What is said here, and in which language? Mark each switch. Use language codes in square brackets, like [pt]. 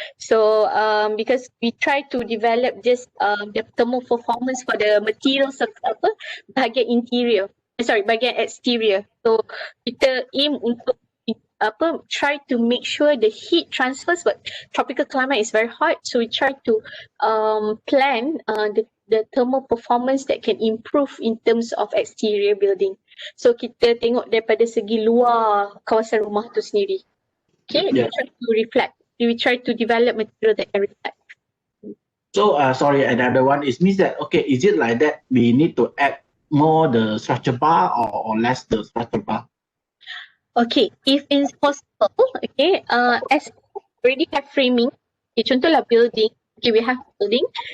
[en] So because we try to develop just the thermal performance for the materials of bahagian interior, bahagian exterior. So kita aim untuk try to make sure the heat transfers, but tropical climate is very hot, so we try to plan the thermal performance that can improve in terms of exterior building. [ms] So kita tengok daripada segi luar kawasan rumah tu sendiri. [en] Okay, we try to reflect. We try to develop material that can reflect. So sorry, another one is means that is it like that we need to add more the structure bar or less the structure bar? Okay, if it's possible, as already have framing, contohlah building, we have building.